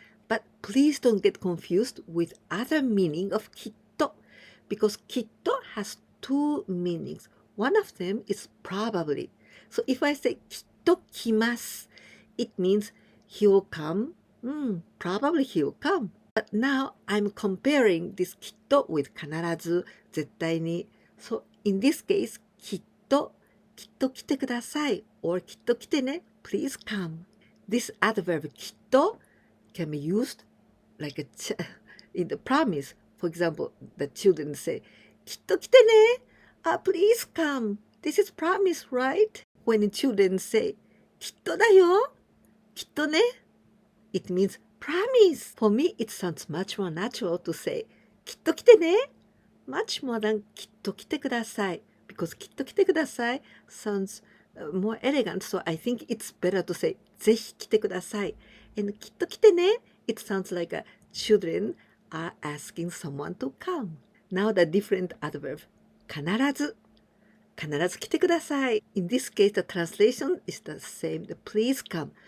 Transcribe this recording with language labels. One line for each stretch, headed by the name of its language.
English: But please don't get confused with other meaning of きっと because きっと has 2 meanings. One of them is probably. So if I say
Japanese: きっと来ます,
English: it means he will come. Probably he will come. But now I'm comparing this きっと with 必ず、絶対に. So in this case,
Japanese: きっと来てください
English: or
Japanese: きっと来てね,
English: please come. This adverb きっと can be used like in the promise. For example, the children say,
Japanese: きっと来てね,
English: please come. This is promise, right? When the children say,
Japanese: きっとだよ, きっとね,
English: it means promise. For me, it sounds much more natural to say,
Japanese: きっと来てね,
English: much more than
Japanese: きっと来てください.
English: Because
Japanese: きっと来てください
English: sounds more elegant. So I think it's better to say
Japanese: ぜひ来てください.
English: And
Japanese: きっと来てね,
English: it sounds like children are asking someone to come. Now the different adverb.
Japanese: 必ず来てください.
English: In this case, the translation is the same, the please come.